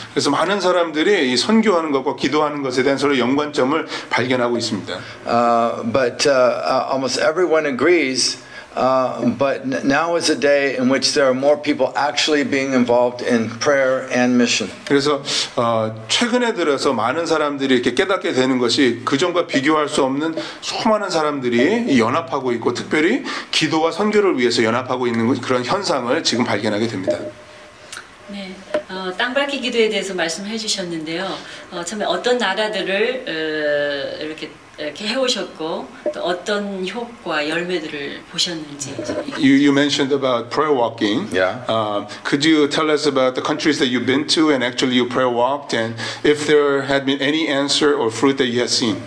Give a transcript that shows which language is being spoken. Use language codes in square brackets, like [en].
[ko] 그래서 많은 사람들이 이 선교하는 것과 기도하는 것에 대한 서로 연관점을 발견하고 있습니다. [en] But almost everyone agrees. But now is a day in which there are more people actually being involved in prayer and mission. [ko] 그래서 최근에 들어서 많은 사람들이 이렇게 깨닫게 되는 것이 그전과 비교할 수 없는 수많은 사람들이 연합하고 있고 특별히 기도와 선교를 위해서 연합하고 있는 그런 현상을 지금 발견하게 됩니다. 네, 땅밟기 기도에 대해서 말씀해 주셨는데요. 처음에 어떤 나라들을 이렇게 이렇게 해오셨고 또 어떤 효과 열매들을 보셨는지. [en] You mentioned about prayer walking. Yeah. Could you tell us about the countries that you've been to and actually you prayer walked, and if there had been any answer or fruit that you had seen?